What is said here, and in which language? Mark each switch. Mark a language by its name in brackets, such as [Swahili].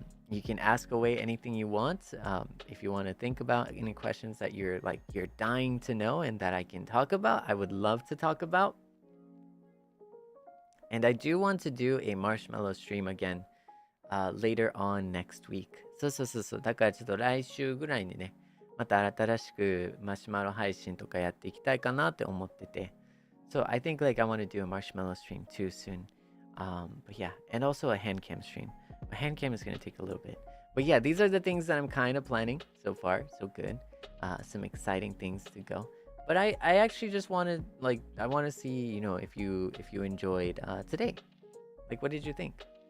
[English] You can ask away anything you want. If you want to think about any questions that you're dying to know and that I can talk about, I would love to talk about. And I do want to do a marshmallow stream again later on next week. [Japanese] そう。だからちょっと来週ぐらいにね、また新しくマシュマロ配信とかやっていきたいかなって思ってて。 [English] So I think I want to do a marshmallow stream too soon. But yeah, and also a hand cam stream. A hand cam is going to take a little bit. But yeah, these are the things that I'm kind of planning so far. So good. Some exciting things to go. But I actually just wanted, I want to see, if you enjoyed today. What did you think?